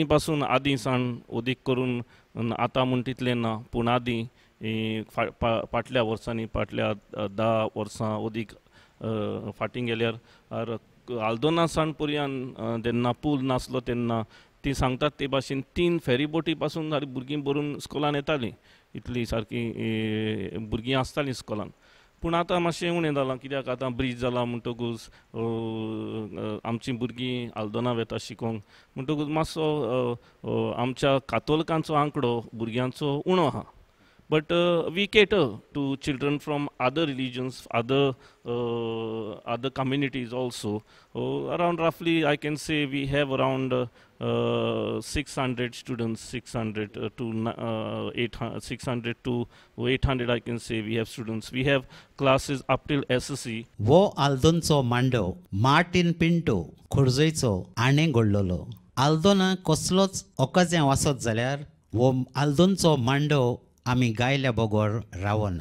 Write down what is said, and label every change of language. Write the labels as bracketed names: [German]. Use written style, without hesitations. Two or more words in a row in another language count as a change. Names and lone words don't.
[Konkani] पासून आदीं सावन उदीक करून आतां म्हूण तितलें ना, पूण आदीं फाटल्या वर्सांनी, फाटल्या 10 वर्सां उदीक फाटीं गेल्यार आल्दोना सावन पर्यान जेन्ना पूल नासलो तेन्ना ती सांगतात ते भाशेन 3 फेरीबोटी पासून भुरगीं भरून स्कुलान येतालीं, इतली सारकी भुरगीं आसतालीं स्कुलान. पूण आतां मातशें उणें जालां, कित्याक आतां ब्रीज जाला म्हणटकूच आमचीं भुरगीं आल्दोना वेता शिकोंक, म्हणटकूच मातसो आमच्या कातोलिकांचो आंकडो भुरग्यांचो उणो आहा. [English] but we cater to children from other religions, other communities also. Around roughly, I can say we have around 600 students, 600 to 800 I can say we have students. We have classes up till SSC. [Konkani] वो आल्दोनचो मांडो मार्टिन पिंटो खुर्जेचो आणे घडलोलो. आल्दोना कसलोच ओकाजें वासत जाल्यार वो आल्दोनचो मांडो आमी गायल्या बगोर रावना.